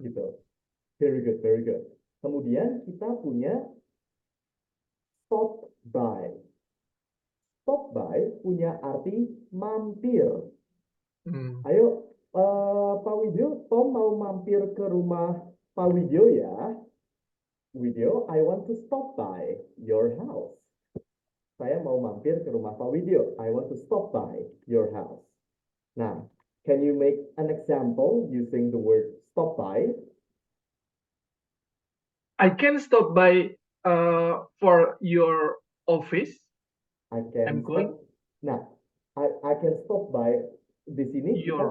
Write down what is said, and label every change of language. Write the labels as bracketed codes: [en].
[id] Gitu. [en] Very good, very good. [id] Kemudian kita punya stop by. Stop by punya arti mampir. Ayo, Pak Widyo, Tom mau mampir ke rumah Pak Widyo ya. [en] Widyo, I want to stop by your house. [id] Saya mau mampir ke rumah Pak Widyo. [en] I want to stop by your house. Nah, can you make an example using the word stop by? I can stop by for your office. I can I'm going. Nah, I can stop by [id] di sini kita